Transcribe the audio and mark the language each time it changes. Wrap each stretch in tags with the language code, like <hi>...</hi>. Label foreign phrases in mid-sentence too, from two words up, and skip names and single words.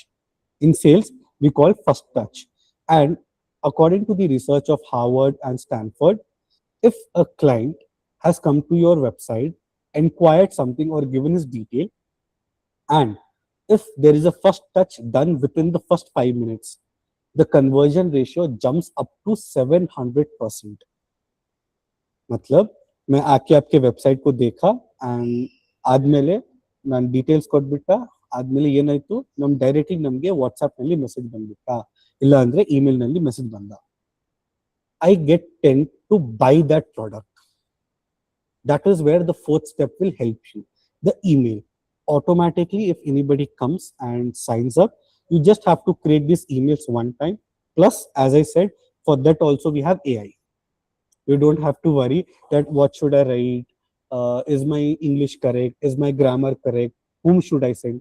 <en>In sales, we call first touch. And according to the research of Harvard and Stanford, if a client has come to your website, inquired something or given his detail, and if there is a first touch done within the first 5 minutes, the conversion ratio jumps up to 700%.</en> <hi>मतलब मैं आके आपके वेबसाइट को देखा</hi> <kn>and ಆದ್ಮೇಲೆ ನಾನು ಡೀಟೇಲ್ಸ್ ಕೊಟ್ಬಿಟ್ಟ ಆದ್ಮೇಲೆ ಏನಾಯ್ತು ನಮ್ ಡೈರೆಕ್ಟ್ಲಿ ನಮಗೆ ವಾಟ್ಸ್ಆಪ್ ನಲ್ಲಿ ಮೆಸೇಜ್ ಬಂದ್ಬಿಟ್ಟ ಇಲ್ಲ ಅಂದ್ರೆ ಇಮೇಲ್ ನಲ್ಲಿ ಮೆಸೇಜ್ ಬಂದ</kn> <en>I get tend to buy that product. That is where the fourth step will help you. The email. Automatically, if anybody comes and signs up, you just have to create these emails one time. Plus, as I said, for that also we have AI. You don't have to worry that what should I write, is my English correct, is my grammar correct, whom should I send.</en>